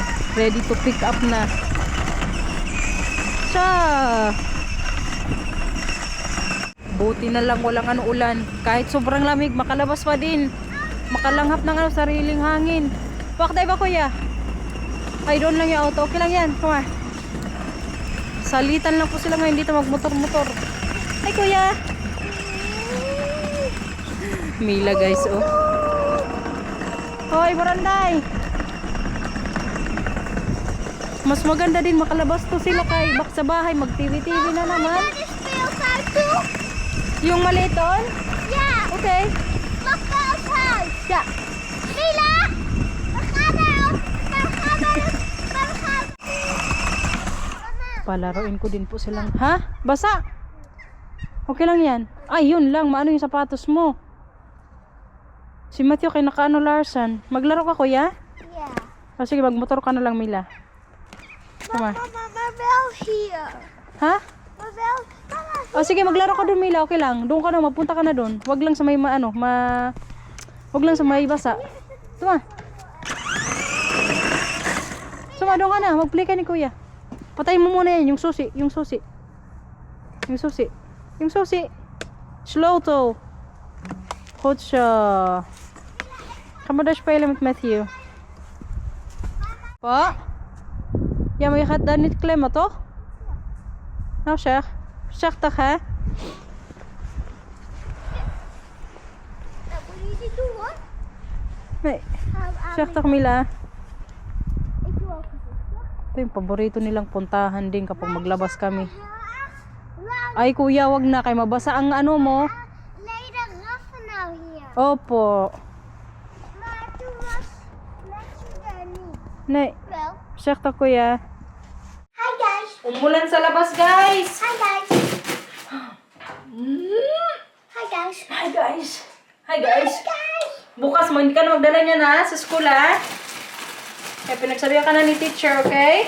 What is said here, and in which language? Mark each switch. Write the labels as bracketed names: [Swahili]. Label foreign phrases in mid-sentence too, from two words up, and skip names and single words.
[English] Ready to pick up na. Siya. [Filipino] Buti na lang walang ano ulan. Kahit sobrang lamig, makalabas pa din. Makalanghap ng ano, sariling hangin. Pakday ba kuya? Ay, doon lang yung auto. Okay lang yan. [English] Come on. [Filipino] Salitan lang po sila ngayon dito magmotor-motor. Ay kuya. Mila guys, oh. Hoy, Baranday. Mas maganda din makalabas to sila kay bak sa bahay. Mag-TV-TV na naman. Yung maliit doon? [English] Yeah! Okay. Look outside! Yeah. Mila! [Filipino] Palaruin ko din po silang. Ha? Basa? Okay lang yan. Ay, yun lang. Maano yung sapatos mo? Si Matthew kay nakaano Larson. Maglaro ka kuya? [English] Yeah. [Filipino] O sige, magmotor ka na lang Mila. [English] Come on. Mama, Marvel here. Ha? [Filipino] Marvel, Mama. O sige, maglaro ka dun Mila. Okay lang. Doon ka na, magpunta ka na dun. Wag lang sa may wag lang sa may basa. Tuma. Suma, doon ka na. Mag-play ka ni kuya. Patayin mo muna yan. Yung susi. Yung susi. Yung susi. Yung susi. Slow to. Kutsa. [Malay] Kamu dah [Dutch] spelen met Matthew. Pa? Ja, maar je gaat daar niet klimmen, toch? Nou zeg. Zeg toch, hè? What do you do, hoor? Nee. Zeg toch, Mila? Ik doe ook [Filipino] Ito yung paborito nilang puntahan din kapag maglabas kami. Lang, Ay kuya, wag na. Kay mabasa ang ano mo. [Dutch] nee, de raffen nou hier. [Filipino] Opo. [Dutch] Maar toen was Matthew daar niet. Nee. Wel. Zeg toch, [Filipino] kuya? [English] Hi guys. [Filipino] Umulan sa labas, guys! [English] Hi guys. Hi guys. Hi, guys! Hi, guys! Guys. [Filipino] Bukas mo, hindi ka na magdala niya na sa school, ha? Okay, pinagsabihan ka na ni teacher, okay?